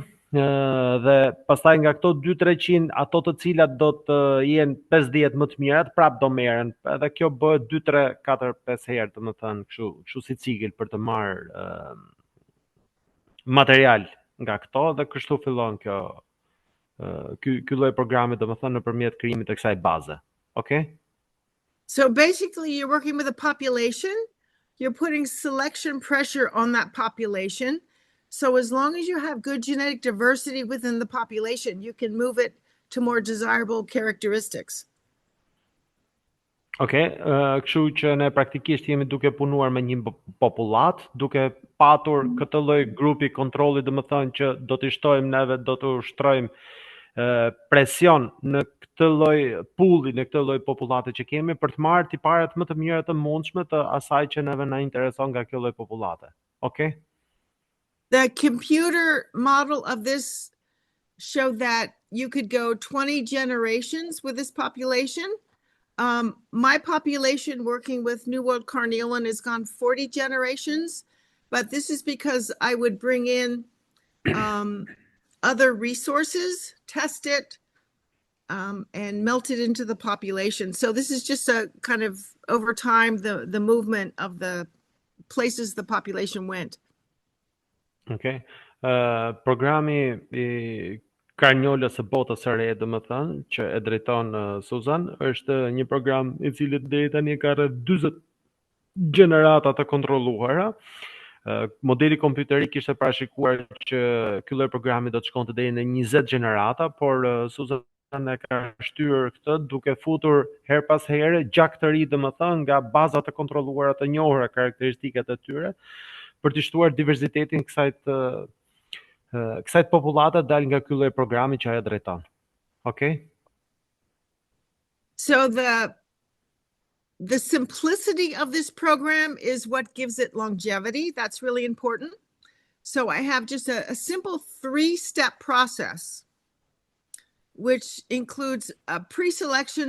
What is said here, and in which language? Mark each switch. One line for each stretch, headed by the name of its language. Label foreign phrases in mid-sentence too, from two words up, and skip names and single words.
Albanian: Dhe pastaj nga këto 200-300, ato të cilat do të jenë 50 më të mirat, prap do merren. Edhe kjo bëhet 2, 3, 4, 5 herë, domethënë kështu si cikël për të marrë material nga këto, dhe kështu fillon kjo ky lloj programi, domethënë nëpërmjet krijimit të kësaj baze.
English: Okay? So basically, you're working with a population, you're putting selection pressure on that population. So as long as you have good genetic diversity within the population, you can move it to more desirable characteristics.
Albanian: Kështu që ne praktikisht jemi duke punuar me një popullat, duke patur këtë lloj grupi kontrolli, domethënë që do të shtojmë neve, do të ushtrojmë presion në këtë lloj pulli, në këtë lloj popullate që kemi për të marrë tiparet më të mira të mundshme të asaj që neve na intereson nga kjo lloj popullate.
English: Okay? The computer model of this showed that you could go 20 generations with this population. My population working with New World Carnelian has gone 40 generations, but this is because I would bring in other resources, test it, and melt it into the population. So this is just a kind of over time, the movement of the places the population went. Okay.
Albanian: Programi I Karnjolës së botës së re, domethënë, që e drejton Suzan, është një program I cili deri tani ka rreth 40 gjenerata të kontrolluara. Modeli kompjuterik ishte parashikuar që ky lloj programi do të shkonte deri në 20 gjenerata, por Suzan e ka shtyr këtë duke futur her pas here gjak të ri, domethënë, nga baza të kontrolluara të njohura karakteristikat e tyre, për të shtuar diversitetin kësaj popullate dal nga ky lloj programi që ajo drejton.
English: Okay? So the simplicity of this program is what gives it longevity. That's really important. So I have just a simple 3-step process, which includes a pre-selection.